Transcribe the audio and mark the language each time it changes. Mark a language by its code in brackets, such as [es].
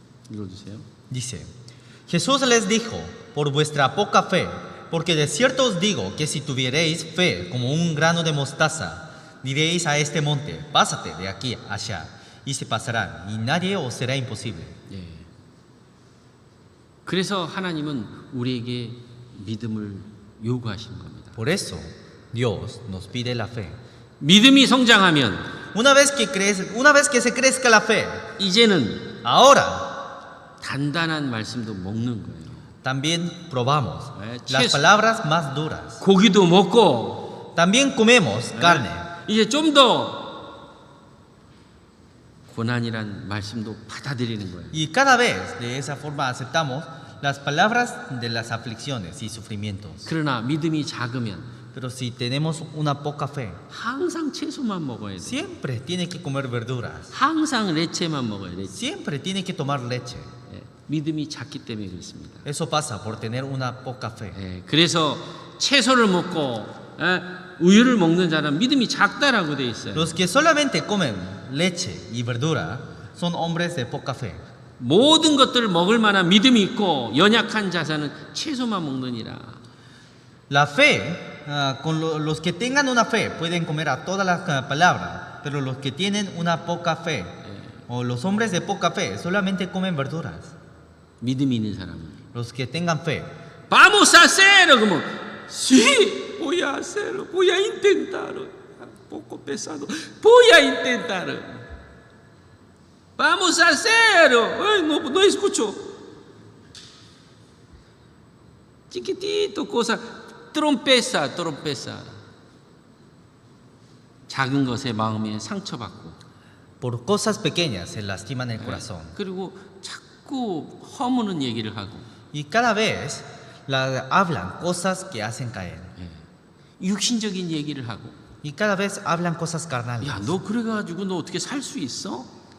[ko] 읽어주세요. [es] Dice, Jesús les dijo, por vuestra poca fe, porque de cierto os digo que si tuvierais fe como un grano de mostaza, diréis a este monte, pásate de aquí allá, y se pasará, y nadie os será imposible. [ko] 예. 그래서 하나님은 우리에게 믿음을 요구하시는 겁니다. [es] Por eso Dios nos pide la fe. [ko] 믿음이 성장하면 [es] Una vez que se crezca la fe, [ko] 이제는 [es] ahora [ko] 단단한 말씀도 먹는 거예요. [es] también probamos [ko] 네, [es] las palabras más duras. [ko] 고기도 먹고 [es] También comemos carne. [ko] 이제 좀 더 고난이란 말씀도 받아들이는 거예요. [es] Y cada vez de esa forma aceptamos las palabras de las aflicciones y sufrimientos. [ko] 그러나 믿음이 작으면 [es] Pero si tenemos una poca fe, [ko] 항상 채소만 먹어야 돼. [es] siempre tiene que comer verduras. [ko] 항상 레체만 먹어야 돼. [es] Siempre tiene que tomar leche. [ko] 예, 믿음이 작기 때문에 그렇습니다. [es] Eso pasa por tener una poca fe. [ko] 예, 그래서 채소를 먹고 우유를 먹는 자는 믿음이 작다라고 돼 있어요. [es] Los que solamente comen leche y verdura son hombres de poca fe. [ko] 모든 것들을 먹을 만한 믿음이 있고 연약한 자사는 채소만 먹느니라. [es] La fe, los que tengan una fe pueden comer a todas las palabras, pero los que tienen una poca fe, o los hombres de poca fe, solamente comen verduras. [ko] 믿음이 있는 사람은 [es] Los que tengan fe, Vamos a hacerlo como sí, voy a hacerlo, voy a intentarlo. Un poco pesado. Voy a intentar. Vamos a hacerlo. Ay, no escucho. Chiquitito cosa. Trompeza. [ko] 작은 것에 마음에 상처받고. [es] por cosas pequeñas se lastiman el corazón. [ko] 그리고 자꾸 허무는 얘기를 하고. [es] Y cada vez hablan cosas que hacen caer. [ko] 육신적인 얘기를 하고. [es] Y cada vez hablan cosas carnales. [ko] 야, 너 그래가지고 너 어떻게 살 수 있어?